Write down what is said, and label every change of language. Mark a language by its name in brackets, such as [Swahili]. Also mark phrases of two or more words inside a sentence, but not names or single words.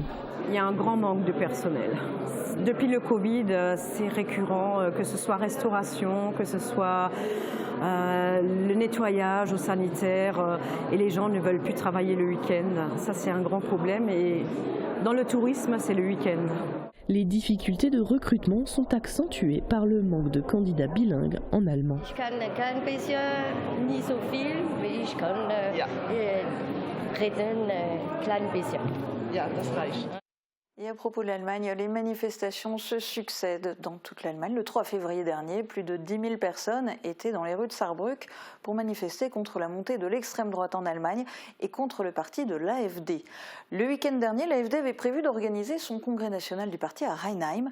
[French] Il y a un grand manque de personnel. Depuis le Covid, c'est récurrent, que ce soit restauration, que ce soit le nettoyage au sanitaire, et les gens ne veulent plus travailler le week-end. Ça, c'est un grand problème, et dans le tourisme, c'est le week-end. Les difficultés de recrutement sont accentuées par le manque de candidats bilingues en allemand. [German] Ich kann kein bisschen, nie so viel, wie ich kann reden, klein bisschen. Ja, das reicht. [French] Et à propos de l'Allemagne, les manifestations se succèdent dans toute l'Allemagne. Le 3 février dernier, plus de 10 000 personnes étaient dans les rues de Saarbrück pour manifester contre la montée de l'extrême droite en Allemagne et contre le parti de l'AfD. Le week-end dernier, l'AfD avait prévu d'organiser son congrès national du parti à Rheinheim.